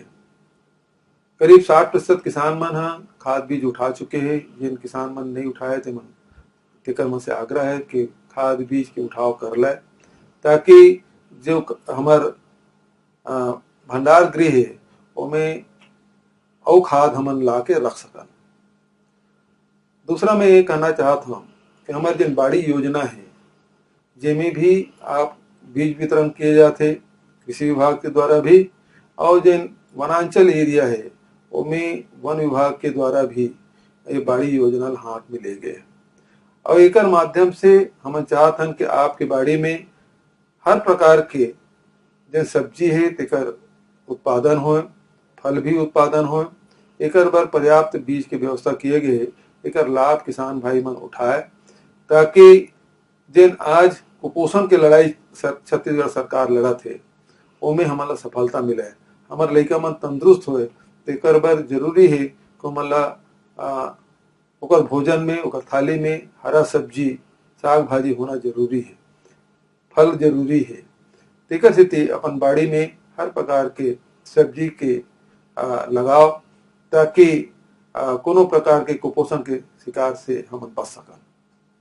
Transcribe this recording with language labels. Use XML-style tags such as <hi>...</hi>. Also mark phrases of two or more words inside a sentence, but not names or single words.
<hne>करीब 60% किसान मन हा खाद बीज उठा चुके हैं। जिन किसान मन नहीं उठाए थे मन तेकर मन से आग्रह है कि खाद बीज के उठाव कर ले, ताकि जो हमार भंडार गृह है ओमें और खाद हमन ला के रख सकन। दूसरा मैं ये कहना चाहत हूँ कि हमारे जिन बाड़ी योजना है जेमें भी आप बीज वितरण किए जाते कृषि विभाग के द्वारा भी, और जिन वनांचल एरिया है उनमें वन विभाग के द्वारा भी ये बाड़ी योजना हाथ में ले गए। और एक माध्यम से हम चाहत हन कि आपके बाड़ी में हर प्रकार के जो सब्जी है तेकर उत्पादन हो, फल भी उत्पादन हो। एक बार पर्याप्त बीज के व्यवस्था किए गए, एक लाभ किसान भाई मन उठाए, ताकि जिन आज कुपोषण के लड़ाई छत्तीसगढ़ सरकार लड़त है ओमे हमारा सफलता मिले, हमारे लइका मन तंदुरुस्त होए। तेकर बर जरूरी है कि हमला ओकर भोजन में, ओकर थाली में हरा सब्जी साग भाजी होना जरूरी है, फल जरूरी है। तेकर सेती अपन बाड़ी में हर प्रकार के सब्जी के लगाओ, ताकि कोनो प्रकार के कुपोषण के शिकार से हम बच सकन।</hne>